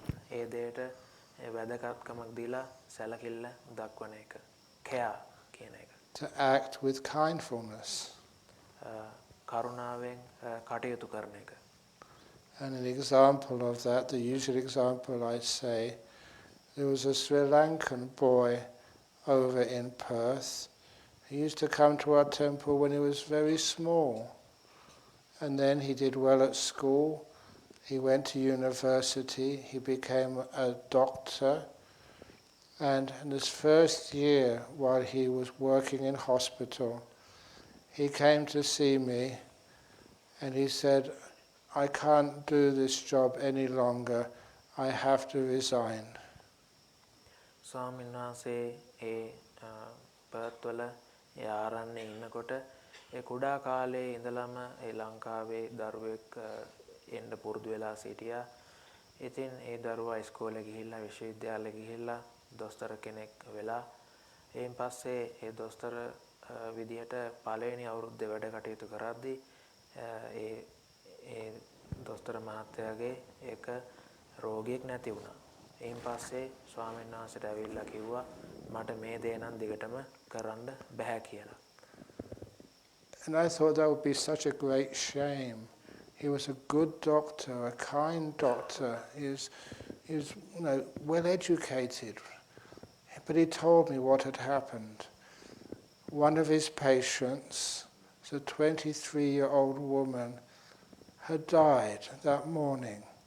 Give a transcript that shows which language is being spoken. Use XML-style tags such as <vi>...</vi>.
<si>ඒ දෙයට වැදගත්කමක් දීලා සැලකිල්ල දක්වන එක. care කියන එක.</si> <en>To act with kindfulness.</en> <si>කරුණාවෙන් කටයුතු කරන එක.</si> <en>And an example of that, the usual example I say, there was a Sri Lankan boy over in Perth. He used to come to our temple when he was very small. And then he did well at school. He went to university. He became a doctor. And in his first year, while he was working in hospital, he came to see me and he said, I can't do this job any longer, I have to resign.</en> <si>ස්වාමීන් වහන්සේ ඒ පර්ත්වල ඒ ආරණ්‍යයේ ඉන්නකොට ඒ කුඩා කාලේ ඉඳලම ඒ ලංකාවේ දරුවෙක් එන්න පුරුදු වෙලා සිටියා. ඉතින් ඒ දරුවා ඉස්කෝලේ ගිහිල්ලා විශ්වවිද්‍යාලෙ ගිහිල්ලා දොස්තර කෙනෙක් වෙලා එයින් පස්සේ ඒ දොස්තර විදිහට පළවෙනි අවුරුද්දේ වැඩ කටයුතු කරද්දී ඒ දොස්තර මහත්තයාගේ එක රෝගියෙක් නැති වුණා. එයින් පස්සේ ස්වාමීන් වහන්සේට ඇවිල්ලා කිව්වා මට මේ දේ නම් දිගටම කරන්න බෑ කියලා.</si> <en>And I thought that would be such a great shame. He was a good doctor, a kind doctor. He was well educated. But he told me what had happened. One of his patients, a 23-year-old woman, had died that morning.</en>